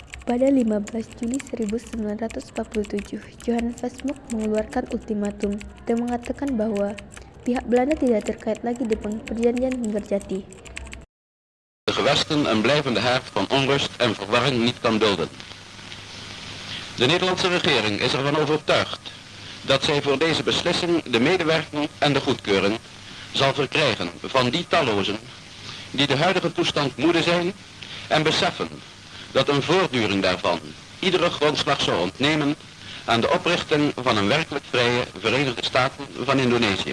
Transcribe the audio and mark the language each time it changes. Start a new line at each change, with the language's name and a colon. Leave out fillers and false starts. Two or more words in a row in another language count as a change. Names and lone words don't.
Indonesian: Pada 15 Juli 1947, Johan Vasmok mengeluarkan ultimatum dan mengatakan bahwa pihak Belanda tidak terkait lagi dengan perjanjian Linggarjati.
Dutch: De gewesten een blijvende haard van onrust en verwarring niet kan dulden. De Nederlandse regering is ervan overtuigd dat zij voor deze beslissing de medewerking en de goedkeuring zal verkrijgen van die tallozen die de huidige toestand moede zijn en beseffen dat een voortduring daarvan iedere grondslag zou ontnemen aan de oprichting van een werkelijk vrije Verenigde Staten van Indonesië.